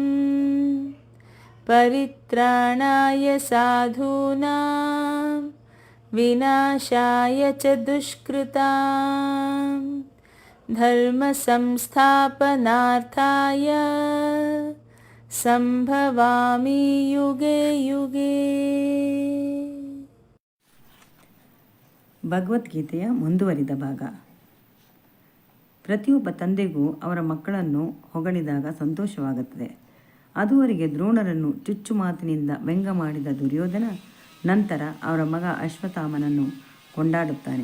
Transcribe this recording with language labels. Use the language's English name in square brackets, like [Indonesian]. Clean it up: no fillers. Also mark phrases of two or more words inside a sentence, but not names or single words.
[Sanskrit] ಪರಿತ್ರಾಣಾಯ ಸಾಧೂನಾಂ ವಿನಾಶಾಯ ಚ ದುಷ್ಕೃತಾಂ ಧರ್ಮ ಸಂಸ್ಥಾಪನಾರ್ಥಾಯ ಸಂಭವಾಮಿ ಯುಗೆ ಯುಗೆ. [Kannada] ಭಗವದ್ಗೀತೆಯ ಮುಂದುವರಿದ ಭಾಗ. ಪ್ರತಿಯೊಬ್ಬ ತಂದೆಗೂ ಅವರ ಮಕ್ಕಳನ್ನು ಹೊಗಳಿದಾಗ ಸಂತೋಷವಾಗುತ್ತದೆ. ಅದುವರೆಗೆ ದ್ರೋಣರನ್ನು ಚುಚ್ಚು ಮಾತಿನಿಂದ ವ್ಯಂಗ್ಯ ಮಾಡಿದ ದುರ್ಯೋಧನ ನಂತರ ಅವರ ಮಗ ಅಶ್ವತ್ಥಾಮನನ್ನು ಕೊಂಡಾಡುತ್ತಾನೆ.